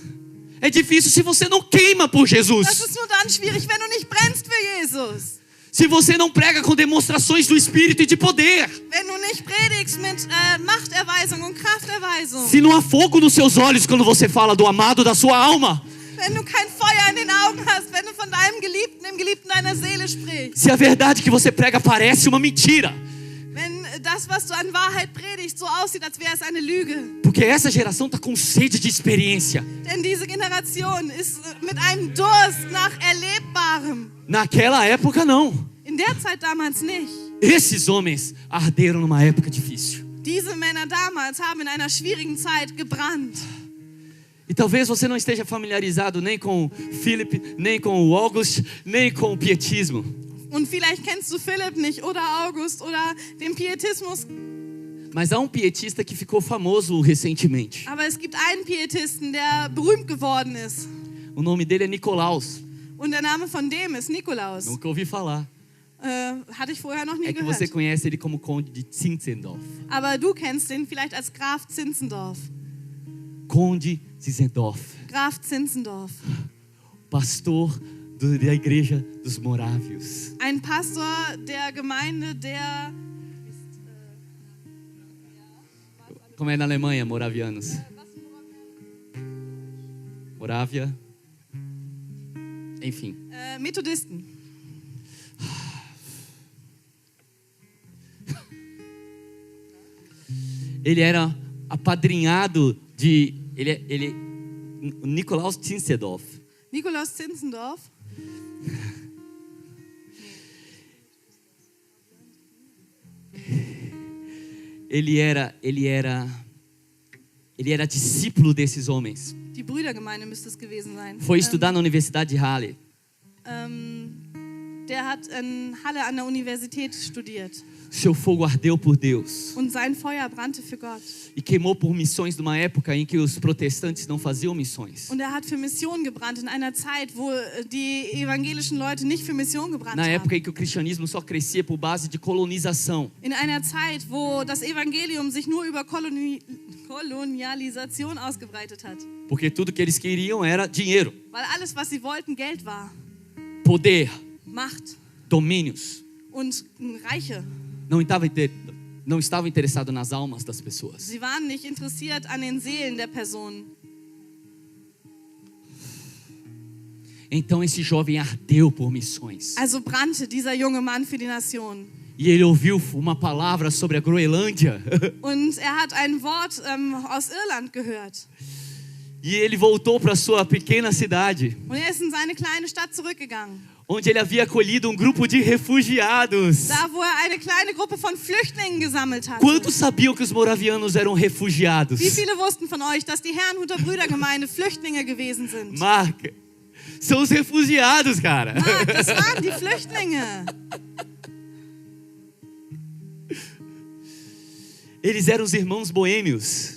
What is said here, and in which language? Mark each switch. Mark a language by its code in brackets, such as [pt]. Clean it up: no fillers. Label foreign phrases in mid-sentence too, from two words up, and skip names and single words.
[pt] É difícil se você não queima por Jesus. [de] Das ist nur dann schwierig, wenn du nicht brennst für Jesus. [pt] Se você não prega com demonstrações do Espírito e de poder. [de] Wenn du nicht predigst mit Machterweisung und Krafterweisung. [pt] Se não há fogo nos seus olhos quando você fala do amado da sua alma. [de] Wenn du kein Feuer in den Augen hast, wenn du von deinem Geliebten, dem Geliebten deiner Seele sprichst. [pt] Se a verdade que você prega parece uma mentira. [de] Wenn das, was du an Wahrheit predigst, so aussieht, als wäre es eine Lüge. [pt] Porque essa geração está com sede de experiência. [de] Denn diese Generation ist mit einem Durst nach Erlebbarem. [pt] Naquela época não. [de] In der Zeit damals nicht. [pt] Esses homens arderam numa época difícil. [de] Diese Männer damals haben in einer schwierigen Zeit gebrannt. [pt] E talvez você não esteja familiarizado nem com Philip, nem com o August, nem com o pietismo. [de] Und vielleicht kennst du Philipp nicht oder August oder den Pietismus. [pt] Mas há um pietista que ficou famoso recentemente. [de] Aber es gibt einen Pietisten, der berühmt geworden ist. [pt] O nome dele é Nicolaus. [de] Und der Name von dem ist Nikolaus. [pt] Nunca ouvi falar. [de] Hatte ich vorher noch nie [pt] É que você [de] gehört. [pt] conhece ele como Conde de Zinzendorf. [de] Aber du kennst ihn vielleicht als Graf Zinzendorf. [pt] Conde Zinzendorf. [de] Graf Zinzendorf. [pt] Pastor da igreja dos Morávios. [de] Ein Pastor der Gemeinde der... [pt] Como é na Alemanha, moravianos? Morávia. Enfim. [de] Methodisten. [pt] Ele era apadrinhado de... Nikolaus Zinzendorf. Nikolaus Zinzendorf. Ele era discípulo desses homens. [de] Die Brüdergemeinde müsste es gewesen sein. [pt] Foi estudar na Universidade de Halle. [de] Der hat in Halle an der Universität studiert. [pt] Seu fogo ardeu por Deus [de] Und sein Feuer brannte für Gott. [pt] e queimou por missões numa época em que os protestantes não faziam missões. [de] Und er hat für Mission gebrannt in einer Zeit, wo die evangelischen Leute nicht für Mission gebrannt [pt] Na época [de] haben. [pt] em que o cristianismo só crescia por base de colonização. [de] In einer Zeit, wo das Evangelium sich nur über Kolonialisation ausgebreitet hat. [pt] Porque tudo que eles queriam era dinheiro, [de] Weil alles, was sie wollten, Geld war. [pt] poder, [de] Macht [pt] domínios. [de] und Reiche. [pt] Não estavam interessados nas almas das pessoas. [de] Sie waren nicht interessiert an den Seelen der Personen. [pt] Então esse jovem ardeu por missões. [de] Also brannte dieser junge Mann für die Nation. [pt] E ele ouviu uma palavra sobre a Groenlândia. [de] Und er hat ein Wort aus Irland gehört. [pt] E ele voltou para sua pequena cidade, [de] Und er ist in seine kleine Stadt zurückgegangen. [pt] onde ele havia acolhido um grupo de refugiados. [de] Da, wo er eine kleine Gruppe von Flüchtlingen gesammelt hat. [pt] Quantos sabiam que os moravianos eram refugiados? [de] Wie viele wussten von euch, dass die Herrnhuter Brüdergemeinde Flüchtlinge gewesen sind? [pt] Marca, são os refugiados, cara. [de] Marc, das waren die Flüchtlinge. [pt] Eles eram os irmãos boêmios.